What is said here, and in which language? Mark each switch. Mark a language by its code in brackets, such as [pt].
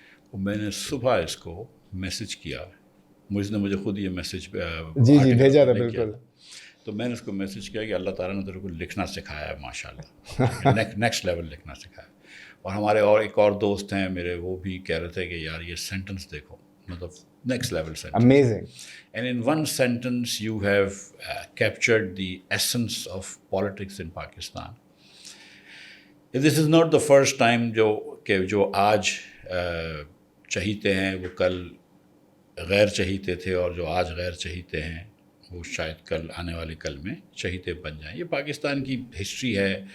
[ur] اور میں نے صبح اس کو میسج کیا, موئز نے مجھے خود یہ میسج جی بھیجا تھا, بالکل. تو میں نے اس کو میسج کیا کہ اللہ تعالیٰ نے تیرے کو لکھنا سکھایا ہے, ماشاء اللہ, نیکسٹ لیول لکھنا سکھایا. اور ہمارے ایک اور دوست ہیں میرے, وہ بھی کہہ رہے تھے کہ یار یہ سینٹنس دیکھو, مطلب next level sentence. [en] Amazing. And in one sentence you have captured the essence of politics in Pakistan. This is not the first time [ur] جو آج چہیتے ہیں وہ کل غیر چہیتے تھے, اور جو آج غیر چہیتے ہیں وہ شاید کل آنے والے کل میں چہیتے بن جائیں. یہ پاکستان کی ہسٹری ہے.